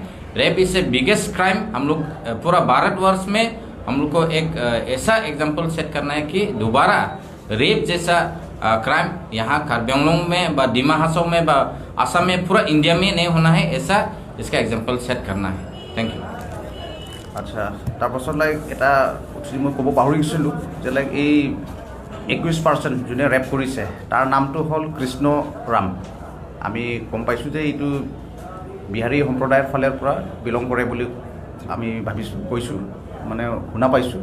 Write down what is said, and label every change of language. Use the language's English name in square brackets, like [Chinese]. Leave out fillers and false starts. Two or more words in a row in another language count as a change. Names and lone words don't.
[English] rape is a biggest crime. [Hindi] हम लोग पूरा भारतवर्ष में हम लोग को एक ऐसा [English] example set [Hindi] करना है कि दोबारा रेप जैसा क्राइम यहाँ कार्बी आंगलों में व डिमा हासाओ में व आसाम में पूरा इंडिया में नहीं होना है, ऐसा इसका [English] example set [Hindi] करना है। [English] thank you. [Assamese] আচ্ছা, তাৰপাছত এটা মই ক'ব পাহৰিছিলোঁ যে এই 21% যোনে ৰেপ কৰিছে তাৰ নামটো হ'ল কৃষ্ণ ৰাম। আমি গম পাইছোঁ যে এইটো বিহাৰী সম্প্ৰদায়ৰ ফালৰ পৰা বিলং কৰে বুলি আমি কৈছোঁ, মানে শুনা পাইছোঁ।